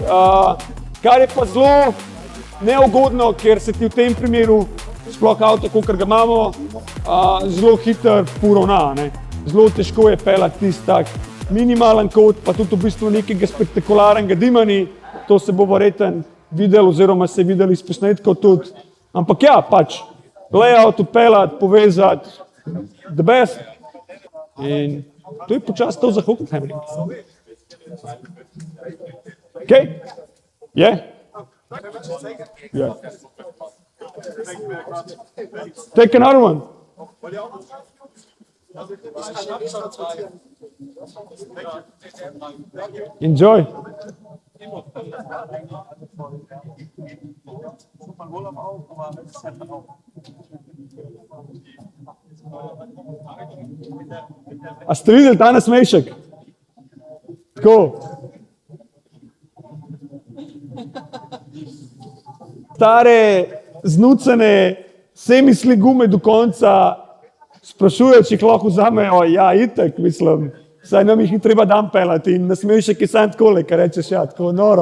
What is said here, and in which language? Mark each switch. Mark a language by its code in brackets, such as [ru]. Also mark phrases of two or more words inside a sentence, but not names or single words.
[sl] Kar je pa zelo neugodno, ker se ti v tem primeru sploh avto, kakor ga imamo, zelo hitro poravna. Zelo težko je peljati tisti tak minimalen kot, pa tudi v bistvu nekega spektakularnega dima ni. To se bo verjetno videl oziroma se je videli iz posnetkov tudi. Ampak ja, pač layout odpeljati, povezati, [en] the best. [sl] In to je počasi to za Hockenheimring. [en] Okay? Yeah? Yeah. Take another one. Enjoy. [sl] A ste videli ta nasmešek? Tako. Stare, znucene, semisli gume do konca, sprašujejo, če jih lahko vzamejo. Ja, itak, mislim, saj nam jih ni treba dan peljati in nasmešek je sam takole, kar rečeš, ja, tako noro.